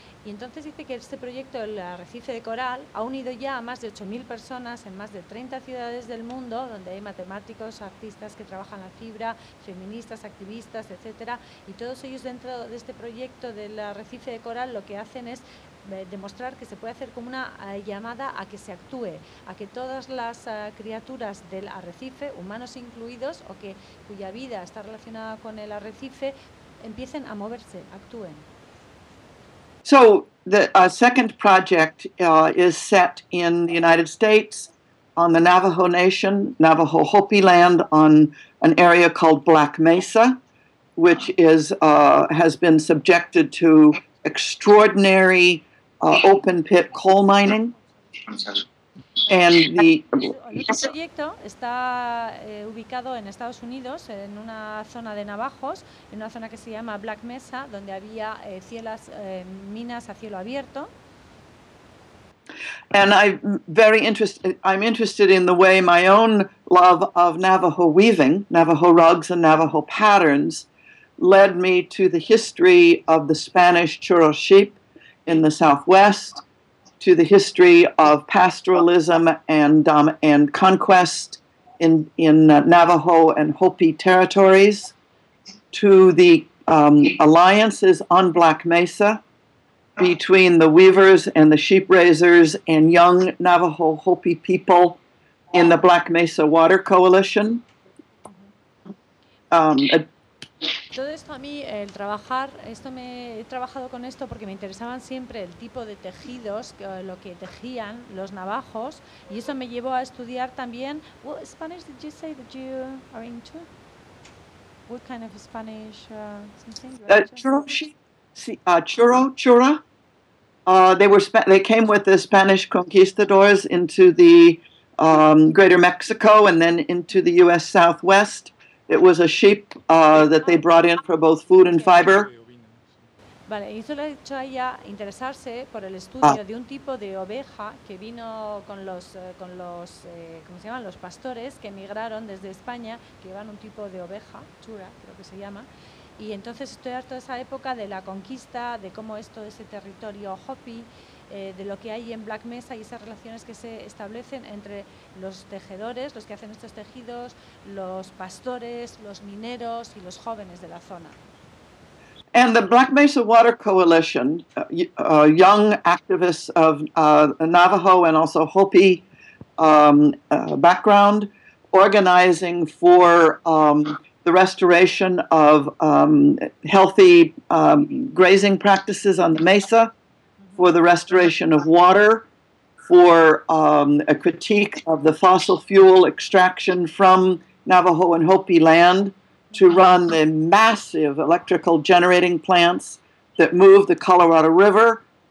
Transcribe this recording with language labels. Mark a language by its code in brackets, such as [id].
[es] Y entonces dice que este proyecto, el Arrecife de Coral, ha unido ya a más de 8.000 personas en más de 30 ciudades del mundo, donde hay matemáticos, artistas que trabajan la fibra, feministas, activistas, etcétera, y todos ellos dentro de este proyecto del Arrecife de Coral lo que hacen es demostrar que se puede hacer como una llamada a que se actúe, a que todas las criaturas del arrecife, humanos incluidos, o que cuya vida está relacionada con el arrecife, empiecen a moverse, actúen. [en] So the second project is set in the United States on the Navajo Nation, Navajo Hopi land, on an area called Black Mesa, which is has been subjected to extraordinary open pit coal mining, and the [es] proyecto está ubicado en Estados Unidos, en una zona de Navajos, en una zona que se llama Black Mesa, donde había minas a cielo abierto. [en] And I'm interested in the way my own love of Navajo weaving, Navajo rugs and Navajo patterns, led me to the history of the Spanish churro sheep in the Southwest, to the history of pastoralism and conquest in Navajo and Hopi territories, to the alliances on Black Mesa between the weavers and the sheep raisers and young Navajo Hopi people in the Black Mesa Water Coalition. [es] Todo esto a mí, el trabajar, esto me he trabajado con esto porque me interesaban siempre el tipo de tejidos, lo que tejían los navajos, y eso me llevó a estudiar también. [en] What Spanish did you say that you are into? What kind of Spanish something? [es] Churro, sí, churro, chura. [en] They came with the Spanish conquistadors into the greater Mexico and then into the U.S. Southwest. It was a sheep that they brought in for both food and fiber. [es] Vale, hizo la chaya interesarse por el estudio de un tipo de oveja que vino con los pastores que emigraron desde España, que iban un tipo de oveja, chura, creo que se llama. Y entonces estudiar toda esa época de la conquista, de cómo es todo ese territorio Hopi, de lo que hay en Black Mesa y esas relaciones que se establecen entre los tejedores, los que hacen estos tejidos, los pastores, los mineros y los jóvenes de la zona. [en] And the Black Mesa Water Coalition, young activists of Navajo and also Hopi background, organizing for the restoration of healthy grazing practices on the mesa, for the restoration of water, for a critique of the fossil fuel extraction from Navajo and Hopi land to run the massive electrical generating plants that move the Colorado River